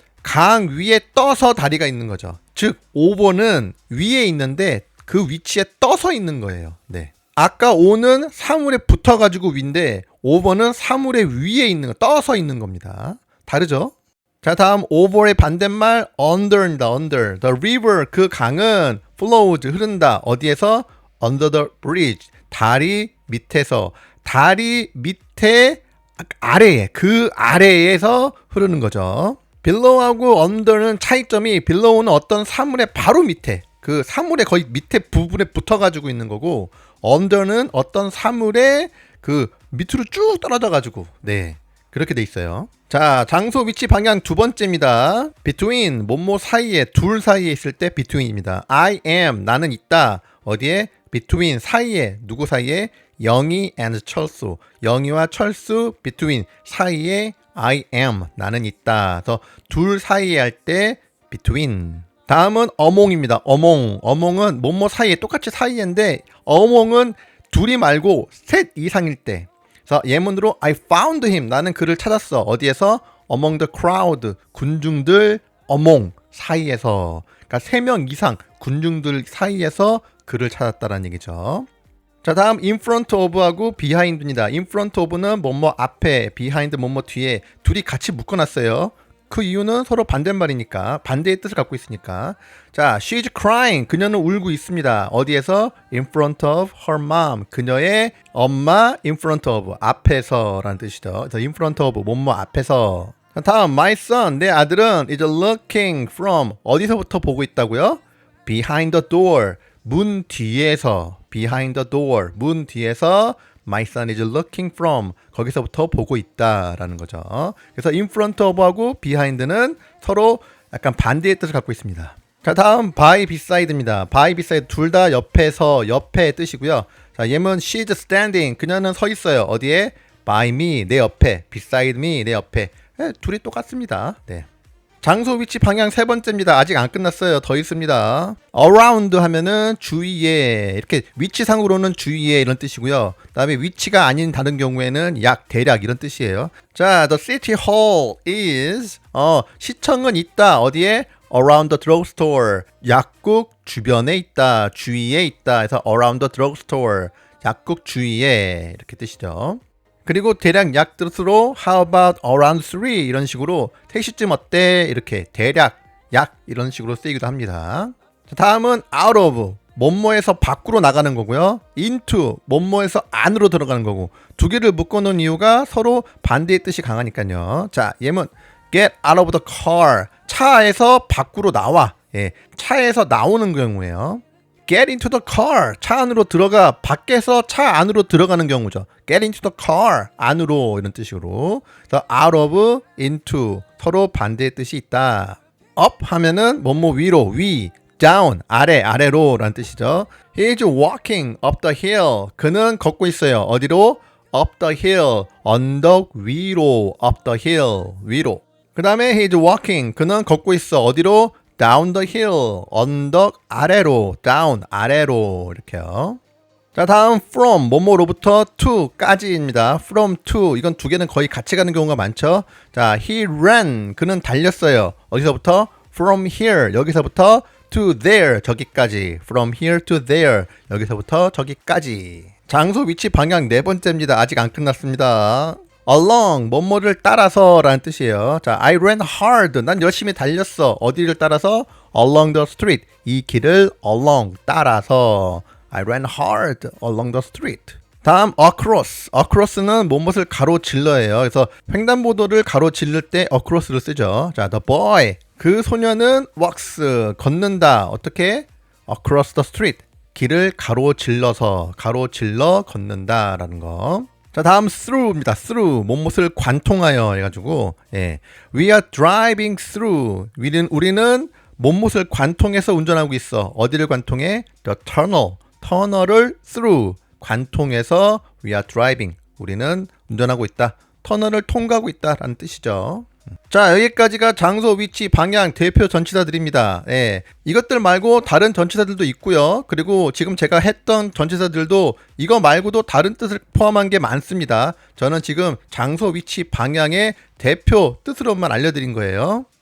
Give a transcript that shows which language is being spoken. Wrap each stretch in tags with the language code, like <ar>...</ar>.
<ko>강 위에 떠서 다리가 있는 거죠. 즉 over는 위에 있는데 그 위치에 떠서 있는 거예요. 네. 아까 on은 사물에 붙어가지고 위인데 over는 사물의 위에 있는 거, 떠서 있는 겁니다. 다르죠? 자, 다음 over의 반대말 under입니다.</ko> <en>under. The river,</en> <ko>그 강은</ko> <en>flows,</en> <ko>흐른다. 어디에서?</ko> <en>Under the bridge. 다리</en> <ko>밑에서, 다리 밑에 아래에, 그 아래에서 흐르는 거죠. below하고 under는 차이점이 below는 어떤 사물의 바로 밑에, 그 사물의 거의 밑에 부분에 붙어가지고 있는 거고, under는 어떤 사물의 그 밑으로 쭉 떨어져가지고, 네, 그렇게 돼 있어요. 자, 장소, 위치, 방향 두 번째입니다. between, 뭐뭐 사이에, 둘 사이에 있을 때 between입니다.</ko> <en>I am,</en> <ko>나는 있다. 어디에? between, 사이에, 누구 사이에? 영희 and 철수, 영희와 철수 between, 사이에 I am, 나는 있다. 그래서 둘 사이에 할 때 between. 다음은 among입니다. among은 뭐뭐 사이에, 똑같이 사이인데 among은 둘이 말고 셋 이상일 때.</ko> <en>그래서 예문으로 I found him,</en> <ko>나는 그를 찾았어. 어디에서?</ko> <en>among the crowd, 군중들, among, 사이에서.</en> <ko>그러니까 3명 이상 군중들 사이에서 그를 찾았다라는 얘기죠. 자, 다음 in front of하고 behind입니다. in front of는 뭐뭐 앞에, behind 뭐뭐 뒤에, 둘이 같이 묶어놨어요. 그 이유는 서로 반대말이니까, 반대의 뜻을 갖고 있으니까. 자,</ko> <en>she's crying,</en> <ko>그녀는 울고 있습니다. 어디에서?</ko> <en>in front of her mom,</en> <ko>그녀의 엄마</ko> <en>in front of, 앞에서 라는 뜻이죠.</en> <ko>그래서 in front of 뭐뭐 앞에서. 자, 다음</ko> <en>my son,</en> <ko>내 아들은</ko> <en>is looking from,</en> <ko>어디서부터 보고 있다고요?</ko> <en>behind the door,</en> <ko>문 뒤에서,</ko> <en>behind the door, 문 뒤에서 my son is looking from,</en> <ko>거기서부터 보고 있다라는 거죠. 그래서 in front of하고 behind는 서로 약간 반대의 뜻을 갖고 있습니다. 자, 다음 by beside입니다. by beside 둘 다 옆에서, 옆의 뜻이고요. 자, 예문</ko> <en>she's standing,</en> <ko>그녀는 서 있어요. 어디에?</ko> <en>by me,</en> <ko>내 옆에,</ko> <en>beside me,</en> <ko>내 옆에. 네, 둘이 똑같습니다. 네. 장소, 위치, 방향 세 번째입니다. 아직 안 끝났어요. 더 있습니다. around 하면은 주위에, 이렇게 위치상으로는 주위에 이런 뜻이고요. 그다음에 위치가 아닌 다른 경우에는 약, 대략 이런 뜻이에요.</ko> <en>자, the city hall is,</en> <ko>시청은 있다. 어디에?</ko> <en>around the drugstore,</en> <ko>약국 주변에 있다, 주위에 있다. 해서 around the drugstore, 약국 주위에, 이렇게 뜻이죠. 그리고 대략 약 뜻으로</ko> <en>how about around 3</en> <ko>이런 식으로 3시쯤 어때? 이렇게 대략 약 이런 식으로 쓰이기도 합니다. 자, 다음은 out of, 뭐뭐에서 밖으로 나가는 거고요. into, 뭐뭐에서 안으로 들어가는 거고. 두 개를 묶어놓은 이유가 서로 반대의 뜻이 강하니까요.</ko> <en>자, 예문 get out of the car,</en> <ko>차에서 밖으로 나와. 예, 차에서 나오는 경우예요.</ko> <en>get into the car,</en> <ko>차 안으로 들어가, 밖에서 차 안으로 들어가는 경우죠.</ko> <en>get into the car, 안으로 이런 뜻으로.</en> <ko>out of, into, 서로 반대의 뜻이 있다. up 하면은 뭐뭐 위로, 위, down, 아래, 아래로 라는 뜻이죠.</ko> <en>He is walking up the hill,</en> <ko>그는 걷고 있어요. 어디로?</ko> <en>up the hill, 언덕 위로, up the hill, 위로.</en> <ko>그 다음에</ko> <en>he is walking,</en> <ko>그는 걷고 있어. 어디로?</ko> <en>down the hill,</en> <ko>언덕 아래로, down, 아래로, 이렇게요. 자, 다음 from, 뭐뭐로부터 to까지입니다. from to, 이건 두 개는 거의 같이 가는 경우가 많죠. 자,</ko> <en>he ran,</en> <ko>그는 달렸어요. 어디서부터?</ko> <en>from here,</en> <ko>여기서부터</ko> <en>to there, 저기까지. from here to there,</en> <ko>여기서부터 저기까지. 장소, 위치, 방향 네 번째입니다. 아직 안 끝났습니다. along, 뭐뭐를 따라서 라는 뜻이에요. 자,</ko> <en>I ran hard,</en> <ko>난 열심히 달렸어. 어디를 따라서?</ko> <en>along the street,</en> <ko>이 길을</ko> <en>along, 따라서. I ran hard along the street.</en> <ko>다음 across는 뭐뭇을 가로질러예요. 그래서 횡단보도를 가로질를 때 across를 쓰죠. 자,</ko> <en>the boy,</en> <ko>그 소녀는 walks, 걷는다. 어떻게?</ko> <en>across the street,</en> <ko>길을 가로질러 걷는다라는 거. 자, 다음 through입니다. through, 뭐뭇을 관통하여 해가지고, 예,</ko> <en>we are driving through,</en> <ko>우리는 뭐뭇을 관통해서 운전하고 있어. 어디를 관통해?</ko> <en>the tunnel, 터널을 through, 관통해서 we are driving,</en> <ko>우리는 운전하고 있다. 터널을 통과하고 있다라는 뜻이죠. 자, 여기까지가 장소, 위치, 방향 대표 전치사들입니다. 예, 이것들 말고 다른 전치사들도 있고요. 그리고 지금 제가 했던 전치사들도 이거 말고도 다른 뜻을 포함한 게 많습니다. 저는 지금 장소, 위치, 방향의 대표 뜻으로만 알려드린 거예요.</ko>